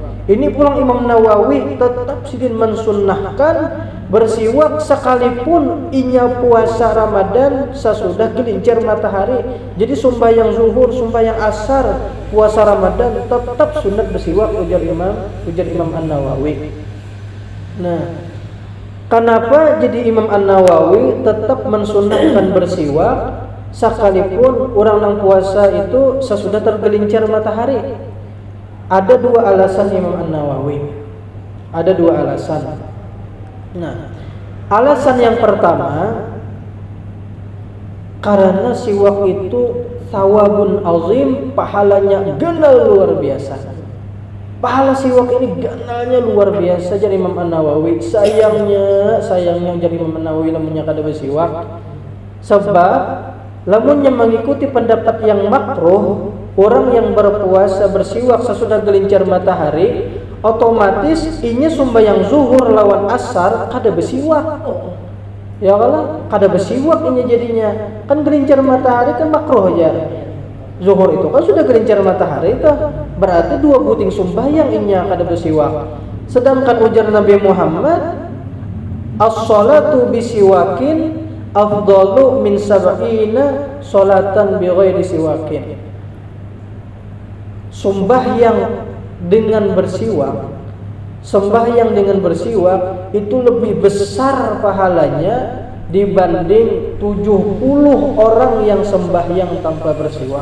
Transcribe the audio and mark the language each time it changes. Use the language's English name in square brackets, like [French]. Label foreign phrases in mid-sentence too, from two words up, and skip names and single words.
[Banjar] Ini pulang Imam Nawawi tetap sidin mensunnahkan bersiwak sekalipun inya puasa Ramadan sesudah gelincir matahari. [Indonesian] Jadi sembahyang zuhur, sembahyang asar, puasa Ramadan tetap sunat bersiwak ujar Imam An-Nawawi. Nah, kenapa jadi Imam An-Nawawi tetap mensunnahkan bersiwak sekalipun orang yang puasa itu sesudah tergelincir matahari? Ada dua alasan Imam An-Nawawi. Ada dua alasan. Nah, alasan yang pertama, karena siwak itu [Arabic] ثواب عظيم, [Banjar] pahalanya ganal luar biasa. Pahala siwak ini ganalnya luar biasa. Jadi Imam An-Nawawi sayangnya jadi Imam An-Nawawi lamunnya kada bersiwak. Sebab lamunnya mengikuti pendapat yang makruh, orang yang berpuasa bersiwak sesudah gelincir matahari, otomatis inya sembahyang zuhur lawan asar kada bersiwak. Ya kalau kada bersiwak inya jadinya. Kan gelincir matahari kan makruh aja. Zuhur itu kan sudah gelincir matahari itu, berarti 2 buting sembahyang inya kada bersiwak. [Indonesian] Sedangkan ujar Nabi Muhammad, [Arabic] الصلاة بسواك أفضل من سبعين صلاة بغير سواك. [Indonesian] Sembahyang dengan bersiwak itu lebih besar pahalanya dibanding 70 orang yang sembahyang tanpa bersiwak.